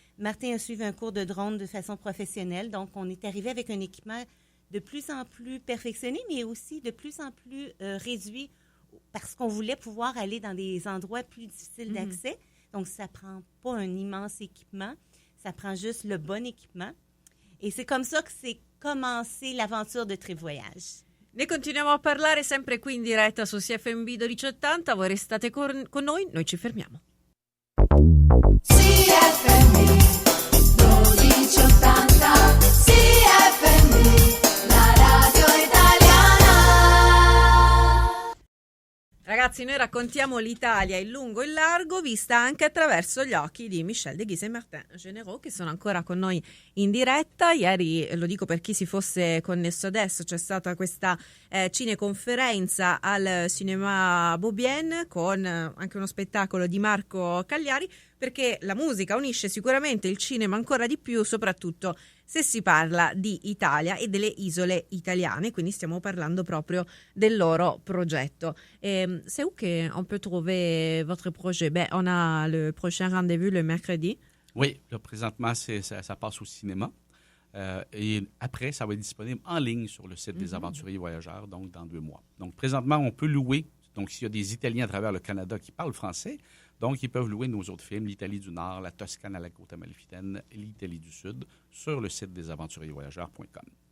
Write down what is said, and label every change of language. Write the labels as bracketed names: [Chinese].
[French] Martin a suivi un cours de drone de façon professionnelle, donc on est arrivé avec un équipement de plus en plus perfectionné, mais aussi de plus en plus réduit, parce qu'on voulait pouvoir aller dans des endroits plus difficiles d'accès. Donc, ça prend pas un immense équipement, ça prend juste le bon équipement. E c'est comme ça que c'est commencé l'avventure de Trip Voyage. [Italian] Ne continuiamo a parlare sempre qui in diretta su CFM 1280. Voi restate con noi ci fermiamo. CFM 1280, CFM, la radio italiana. Ragazzi, noi raccontiamo l'Italia in lungo e in largo, vista anche attraverso gli occhi di Michel Deghise e Martin Généraux, che sono ancora con noi in diretta. Ieri, lo dico per chi si fosse connesso adesso, c'è stata questa cineconferenza al Cinéma Beaubien con anche uno spettacolo di Marco Cagliari, perché la musica unisce sicuramente il cinema ancora di più, soprattutto se si parla di Italia e delle isole italiane, quindi stiamo parlando proprio del loro progetto. [French] C'est où qu'on peut trouver votre projet? On a le prochain rendez-vous le mercredi. Oui, là, présentement, ça passe au cinéma. Et après, ça va être disponible en ligne sur le site des Aventuriers Voyageurs, donc dans 2 mois. Donc, présentement, on peut louer. Donc, s'il y a des Italiens à travers le Canada qui parlent français, donc ils peuvent louer nos autres films, l'Italie du Nord, la Toscane à la côte amalfitaine, l'Italie du Sud, sur le site des aventuriersvoyageurs.com.